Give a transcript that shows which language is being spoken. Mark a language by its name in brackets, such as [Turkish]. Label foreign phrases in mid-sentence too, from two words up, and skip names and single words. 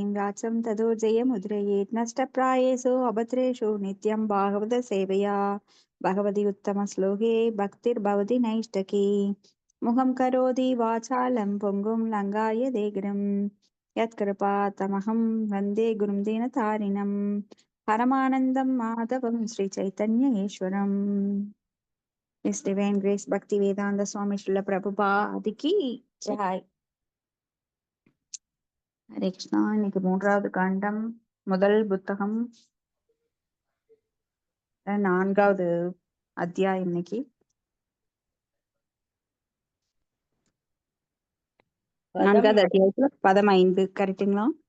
[Sanskrit] व्यासं ततो जयमुद्रयेत् नष्टप्रायेषु अभद्रेषु नित्यं भागवतसेवया भगवति उत्तमश्लोके भक्तिर्भवति नैष्टकी मुखं करोति वाचालं पुङ्गुं लङ्घायते गिरिं यत्कृपातमहं वन्दे गुरुं दीनतारिणं परमानन्दं माधवं श्रीचैतन्येश्वरम् [English] His Divine Grace [Sanskrit] Bhakti Vedanta Swami Srila Prabhupada [Hindi] की जय. [Tamil] ஹரே கிருஷ்ணா. இன்னைக்கு 3வது காண்டம், முதல் புத்தகம், 4வது அத்தியாயம். இன்னைக்கு 4வது அத்தியாயத்துல பதம் 5 கரெக்டுங்களா?